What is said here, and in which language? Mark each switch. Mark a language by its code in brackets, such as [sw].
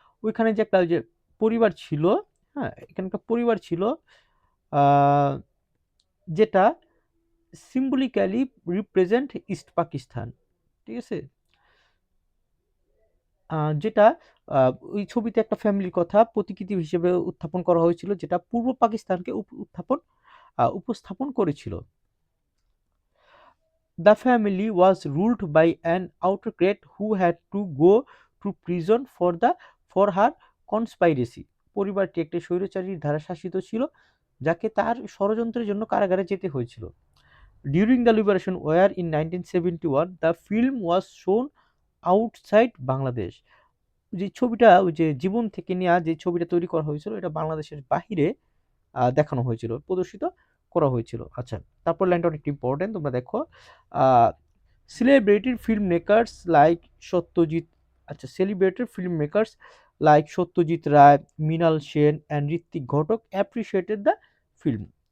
[bn] ওইখানে যে একটা যে পরিবার ছিল, হ্যাঁ, এখানে একটা পরিবার ছিল, আহ, যেটা সিম্বলিক্যালি রিপ্রেজেন্ট ইস্ট পাকিস্তান, ঠিক আছে। যেটা ওই ছবিতে একটা ফ্যামিলির কথা প্রতিকৃতি হিসেবে উত্থাপন করা হয়েছিল, যেটা পূর্ব পাকিস্তানকে উপস্থাপন করেছিল। [en] The family was ruled by an autocrat who had to go to prison for her conspiracy. [bn] পরিবারটি একটি স্বৈরাচারীর দ্বারা শাসিত ছিল, যাকে তার ষড়যন্ত্রের জন্য কারাগারে যেতে হয়েছিল। [en] During the liberation war in 1971, the film was shown outside Bangladesh. [bn] যে ছবিটা, ওই যে জীবন থেকে নেওয়া যে ছবিটা তৈরি করা হয়েছিল, এটা বাংলাদেশের বাহিরে দেখানো হয়েছিল, প্রদর্শিত করা হয়েছিল। আচ্ছা, তারপর লাইনটা অনেক ইম্পর্টেন্ট, তোমরা দেখো, [en] Celebrated film makers like Satyajit, আচ্ছা, celebrated film makers like Satyajit Ray, Mrinal Sen and Ritwik Ghatak appreciated the film.